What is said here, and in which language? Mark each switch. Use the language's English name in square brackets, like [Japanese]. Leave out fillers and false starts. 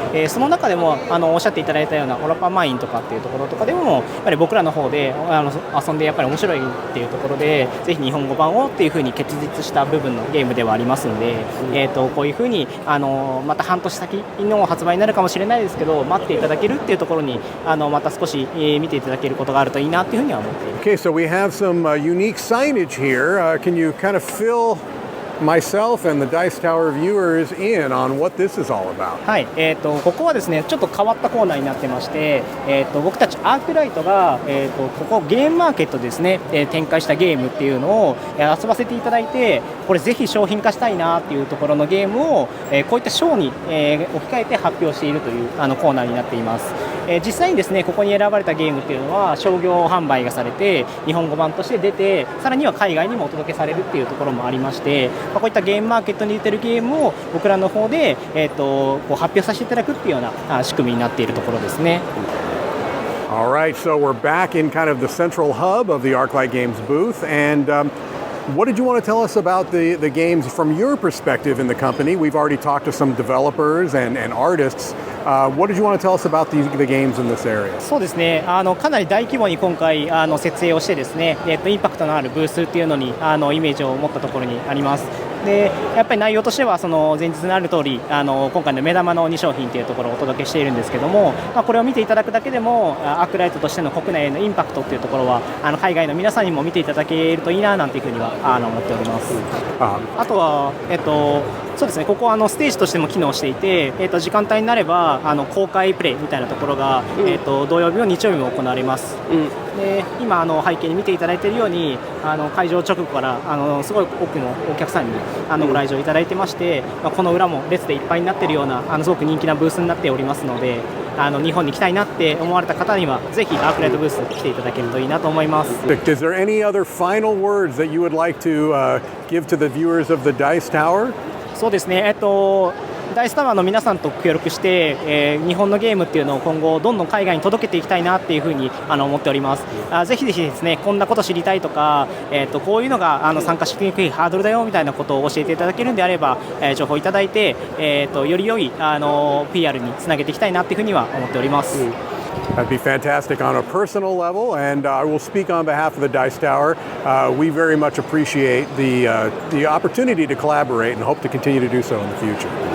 [Japanese] その中でもおっしゃっていただいたようなオラパマインとかっていうところとかでもやっぱり僕らの方で遊んでやっぱり面白いっていうところでぜひ日本語版をっていうふうに結実した部分のゲームではありますので、こういうふうにまた半年先の発売になるかもしれないですけど待っていただけるっていうところにまた少し見ていただけることがあるといいなというふうには思っています。 [English] Okay, so we have some unique signage here. Can you kind of fill myself and the Dice Tower viewers in on what this is all about? [Japanese] はい、ここはですねちょっと変わったコーナーになってまして、僕たちアークライトが、ここゲームマーケットですね、展開したゲームっていうのを遊ばせていただいて、これぜひ商品化したいなっていうところのゲームを、こういったショーに、置き換えて発表しているというコーナーになっています。実際にですねここに選ばれたゲームっていうのは商業販売がされて日本語版として出て、さらには海外にもお届けされるっていうところもありまして、こういったゲームマーケットに出てるゲームを僕らの方で、こう発表させていただくっていうような仕組みになっているところですね。 [English] All right, so we're back in kind of the central hub of the Arclight Games booth, and what did you want to tell us about the games from your perspective in the company? We've already talked to some developers and artists. What did you want to tell us about the games in this area? [Japanese] そうですね、かなり大規模に今回設営をしてですね、インパクトのあるブースっていうのにイメージを持ったところにあります。でやっぱり内容としてはその前日にある通り今回の目玉の2商品というところをお届けしているんですけども、これを見ていただくだけでもアークライトとしての国内へのインパクトというところは海外の皆さんにも見ていただけるといいななんていうふうには思っております。あとはそうですね、ここはステージとしても機能していて、時間帯になれば公開プレイみたいなところが、土曜日も日曜日も行われます。で今背景に見ていただいているように会場直後からすごい多くのお客さんにご来場いただいてまして、この裏も列でいっぱいになっているようなすごく人気なブースになっておりますので、日本に来たいなって思われた方にはぜひアークライトブース来ていただけるといいなと思います。 [English] Is there any other final words that you would like to give to the viewers of the Dice Tower? [Japanese] そうですね、ダイスタワーの皆さんと協力して、日本のゲームっていうのを今後どんどん海外に届けていきたいなっていうふうに思っております。ぜひぜひですねこんなこと知りたいとか、こういうのが参加しにくいハードルだよみたいなことを教えていただけるんであれば、情報いただいて、より良いPR につなげていきたいなっていうふうには思っております。 [English] That'd be fantastic on a personal level, and I will speak on behalf of the Dice Tower. We very much appreciate the opportunity to collaborate and hope to continue to do so in the future.